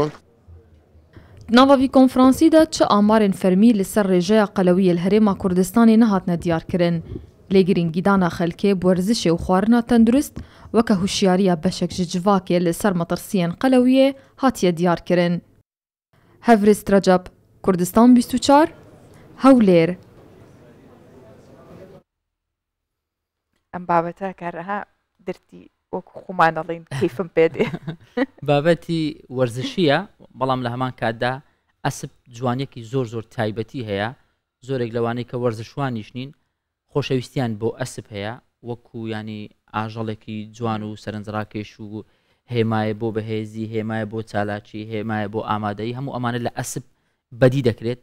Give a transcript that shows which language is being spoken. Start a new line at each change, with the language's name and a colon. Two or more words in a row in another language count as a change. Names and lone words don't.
Kurdish: Nava vî konferansî de çi amarên fermî li ser rêjeya qelewiyê li Herêma Kurdistanê nehatine diyarkirin. Lêgirîngîdana xelkê werzişê û xwarina tendurist weke hûşyariya beşek ji civakê li ser metirsiyên qelewiyê hatiye diyarkirin. Hevrîst Recep, Kurdistan 24, Hewlêr.
Central Kurdish: ئەم بابەتە کارەها وەکو خۆمان دەڵێن کەیفم پێ دێ. بابەتی وەرزشیە بەڵام لە هەمان کاتدا ئەسب جوانیەکی زۆر تایبەتی هەیە. زۆرێک لەوانەی کە وەرزشوانیش نین خۆشەویستیان بۆ ئەسب هەیە وەکو ینی ئاژەڵێکی جوان و سەرنجڕاکێش و هێمایە بۆ بەهێزی، هێمایە بۆ چالاکی، هێمایە بۆ ئامادەی، هەموو ئەمانە لە ئەسب بەدی دەکرێت.